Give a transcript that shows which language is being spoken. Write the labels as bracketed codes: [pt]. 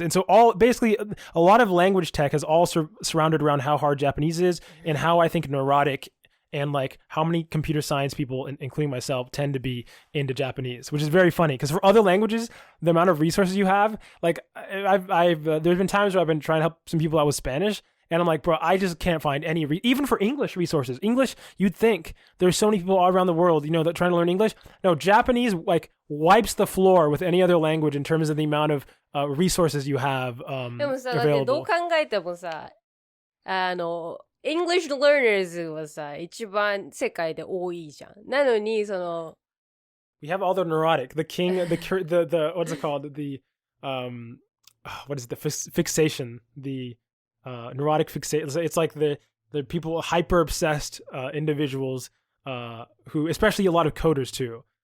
[en] And so basically a lot of language tech has all surrounded around how hard Japanese is and how I think neurotic and like how many computer science people, including myself, tend to be into Japanese, which is very funny because for other languages, the amount of resources you have, like I've there's been times where I've been trying to help some people out with Spanish, and I'm like, bro, I just can't find any, even for English resources. English, you'd think there's so many people all around the world, that trying to learn English. No, Japanese like wipes the floor with any other language in terms of the amount of resources you have [ja] でもさ、だってどう [en] available. [ja] 考えてもさ、 English learners はさ、一番世界で多いじゃん。なのに、 [en] We have all the neurotic, the king, the what's it called? The what is it? The fixation, the neurotic fixation. It's like the people, hyper obsessed individuals who, especially a lot of coders too.